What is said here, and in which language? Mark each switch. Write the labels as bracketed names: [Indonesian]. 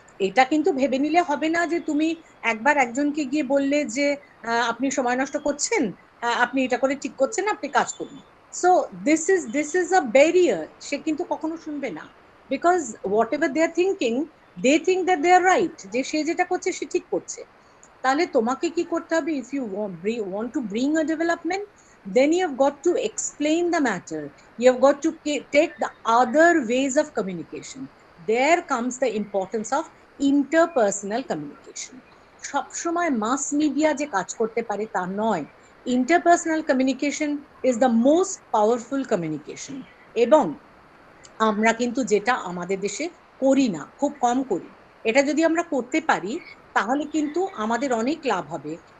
[Bangla] এটা কিন্তু ভেবে নিলে হবে না যে তুমি একবার একজনকে গিয়ে বললে যে আপনি সময় নষ্ট করছেন, আপনি এটা করে ঠিক করছেন, আপনি কাজ করুন। [English] so this is a barrier, [Bangla] সে কিন্তু কখনো শুনবে না, [English] because whatever they are thinking, they think that they are right, [Bangla] যে সে যেটা করছে সে ঠিক করছে। তাহলে তোমাকে কি করতে হবে? [English] If you want to bring a development, then you have got to explain the matter, you have got to take the other ways of communication. There comes the importance of interpersonal communication. [Bangla] সব সময় mass media যে কাজ করতে পারে তা নয়, [English] interpersonal communication is the most powerful communication, [Bangla] এবং আমরা কিন্তু যেটা আমাদের দেশে করি না, খুব কম করি। এটা যদি আমরা করতে পারি তাহলে কিন্তু আমাদের অনেক লাভ হবে।